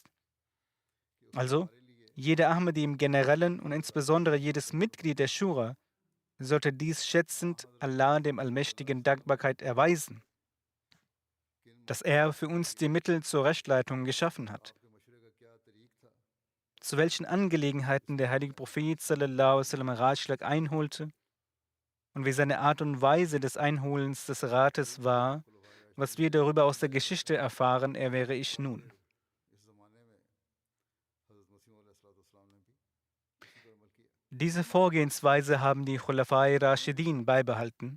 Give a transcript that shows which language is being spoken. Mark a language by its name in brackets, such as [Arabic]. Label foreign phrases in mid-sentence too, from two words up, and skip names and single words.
[German] Also, jeder Ahmadi im Generellen und insbesondere jedes Mitglied der Schura sollte dies schätzend Allah dem Allmächtigen Dankbarkeit erweisen, dass er für uns die Mittel zur Rechtleitung geschaffen hat. Zu welchen Angelegenheiten der heilige Prophet [Arabic] صلى الله عليه وسلم [German] Ratschlag einholte und wie seine Art und Weise des Einholens des Rates war, was wir darüber aus der Geschichte erfahren, erwähne ich nun. Diese Vorgehensweise haben die Khulafai Rashidin beibehalten.